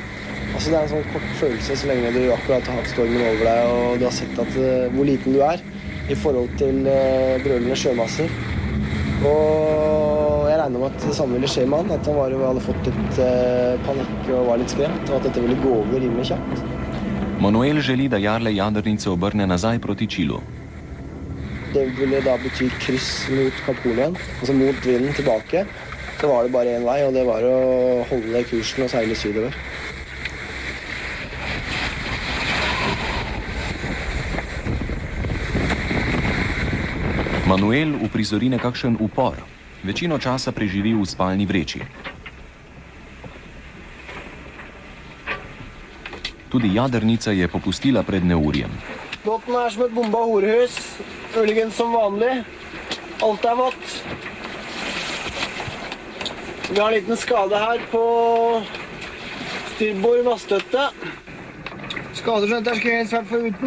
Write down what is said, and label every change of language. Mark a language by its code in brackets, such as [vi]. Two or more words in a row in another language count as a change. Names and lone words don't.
[no] Altså, det er en sånn kort følelse så lenge du akkurat har hatt stormen over deg, og du har sett hvor liten du er i forhold til brølende sjømasser. Og jeg regner med at det samme ville skje med han, at han hadde fått litt panikk og var litt skremt, og at dette ville gå over rimelig kjapt. [sl] Manuel želi, da Jarle jadrnice obrne nazaj proti Čilu. [no] Det ville da bety kryss mot Kapolien, altså mot vinden tilbake. Så var det bare en vei, og det var å holde kursen og seile sydover. [sl] Manuel uprizori nekakšen upor. Večino časa preživi v spalni vreči. Tudi jadrnica je popustila pred neurjem. [no] Båten er som et bomba horehus. Muligens som vanlig. Alt er vått. Vi har en liten skade her på styrbord maststøtte. Skader som dette er ikke helt svært for uten.